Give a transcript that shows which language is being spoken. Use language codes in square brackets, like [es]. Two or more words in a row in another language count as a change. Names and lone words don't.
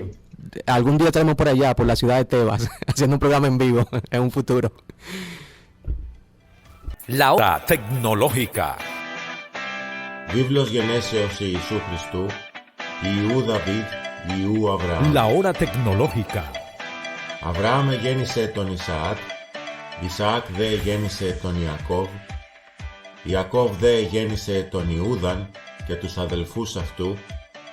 [es] Algún día estaremos por allá, por la ciudad de Tebas, haciendo un programa en vivo en un futuro. La hora tecnológica. [el] Βίβλος γενέσεως Ιησού Χριστού, Ιού Δαβίδ, Ιού Αβραάμ. [es] La hora tecnológica. [el] Αβραάμ γέννησε τον Ισαάκ, Ισαάκ δε γέννησε τον Ιακώβ, Ιακώβ δε γέννησε τον Ιούδαν και τους αδελφούς αυτού,